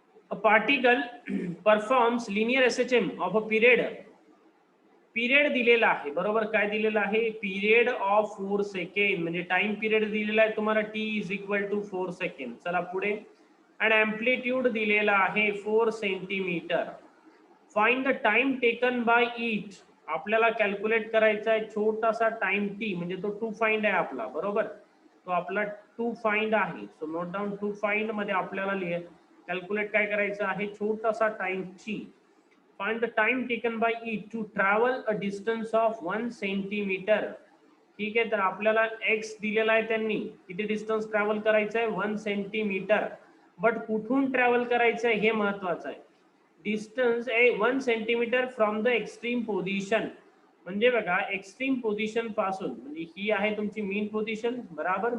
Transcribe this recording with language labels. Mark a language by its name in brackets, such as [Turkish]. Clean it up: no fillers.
[English] A particle performs linear SHM of a period. [Marathi] Period दिलेला आहे बरोबर. काय दिलेला आहे? [English] period of 4 second, [Marathi] म्हणजे टाइम पिरियड दिलेला आहे तुम्हाला [English] t is equal to 4 second. [Marathi] चला पुढे. आणि एम्प्लिट्यूड दिलेला आहे 4 centimetre. [English] Find the time taken by it. [Marathi] आपल्याला कॅल्क्युलेट करायचा आहे छोटासा टाइम t, म्हणजे तो टू फाइंड आहे आपला बरोबर. तो आपला टू फाइंड आहे. [English] so note down [Marathi] to find मध्ये आपल्याला कॅल्क्युलेट काय करायचं आहे? छोटासा time t. [English] Find the time taken by it to travel a distance of 1 centimeter. [Marathi] ठीक आहे, तर आपल्याला x दिलेला आहे त्यांनी. किती डिस्टन्स ट्रॅव्हल करायचं आहे? 1 सेंटीमीटर. बट कुठून ट्रॅव्हल करायचं आहे हे महत्वाचं आहे. [English] Distance 1 centimetre from the extreme position. [Marathi] म्हणजे बघा एक्स्ट्रीम पोझिशन पासून, म्हणजे ही आहे तुमची मीन पोझिशन बराबर.